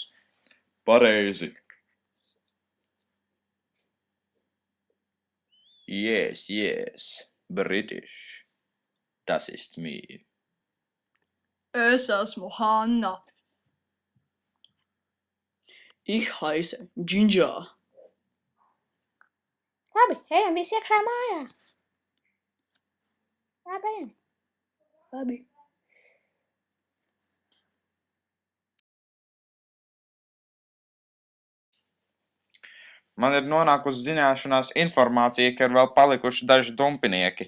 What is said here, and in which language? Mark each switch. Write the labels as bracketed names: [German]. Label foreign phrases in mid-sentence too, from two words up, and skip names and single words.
[Latvian] Pareizi. [English] Yes, British. [German] Das ist mir. [Latvian] Es esmu Hanna. [German] Ich heiße Ginger. [Latvian] Labi, ejam visi iekšā mājā. Labi, ejam. Labi. Man ir nonākusi zināšanās informācija, ka ir vēl palikuši daži dumpinieki.